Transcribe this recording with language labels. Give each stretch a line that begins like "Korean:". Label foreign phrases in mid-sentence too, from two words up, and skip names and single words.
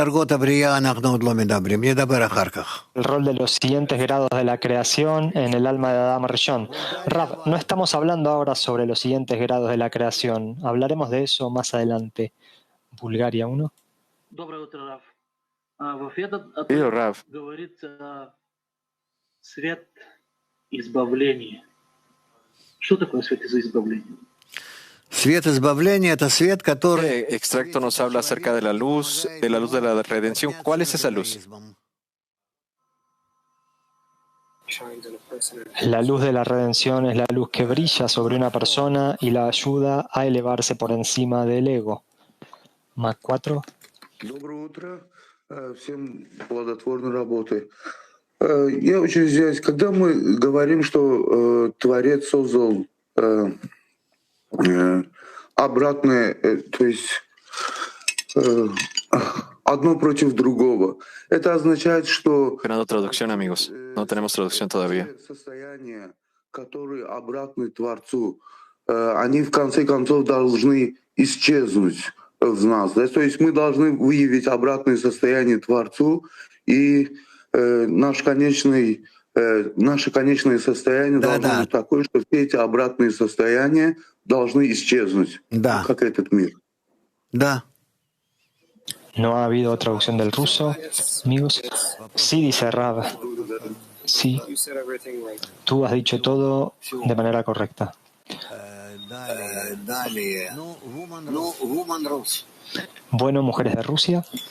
Spanish: rol de los siguientes grados de la creación en el alma de Adam Rishon. Rav, no estamos hablando ahora sobre los siguientes grados de la creación. Hablaremos de eso más adelante. Bulgaria 1. Querido Rav,
Russian: Свет избавления. Что такое свет избавления?
Spanish: este extracto nos habla acerca de la luz de la redención. ¿Cuál es esa luz? La luz de la redención es la luz que brilla sobre una persona y la ayuda a elevarse por encima del ego. Mac 4.
Russian: Доброе утро. Всем плодотворной работы. Я очень извиняюсь, когда мы говорим, что Творец создал обратное, то есть одно против другого, это означает, что
Spanish: Esperando traducción, amigos. No tenemos traducción todavía.
Russian: состояния, которые обратны Творцу, они в конце концов должны исчезнуть в нас. Да? То есть мы должны выявить обратное состояние Творцу, и наше конечное состояние должно быть такое, что все эти обратные состояния должны исчезнуть, как этот мир. Да.
Spanish: No ha habido traducción del ruso, amigos. Sí, dice Rav. Sí. Tú has dicho todo de manera correcta. Bueno, mujeres de Rusia.